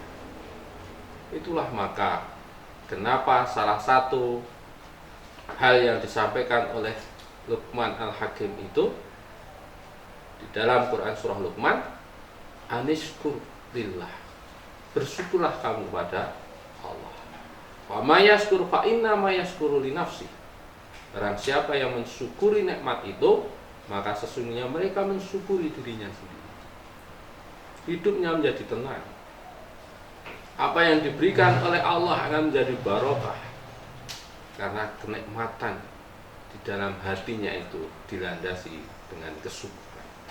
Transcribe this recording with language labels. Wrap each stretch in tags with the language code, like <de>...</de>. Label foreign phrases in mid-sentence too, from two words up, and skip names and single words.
<id>Itulah maka kenapa salah satu hal yang disampaikan oleh Luqman Al-Hakim itu di dalam Quran surah Luqman,</id> <ar>أن اشكر لله,</ar> <id>bersyukurlah kamu pada Allah.</id> <ar>ومن يشكر فإنما يشكر لنفسه.</ar> <id>Barang siapa yang mensyukuri nikmat itu, maka sesungguhnya mereka mensyukuri dirinya sendiri. Hidupnya menjadi tenang. Apa yang diberikan oleh Allah akan menjadi barokah, karena kenikmatan di dalam hatinya itu dilandasi dengan kesyukuran.</id>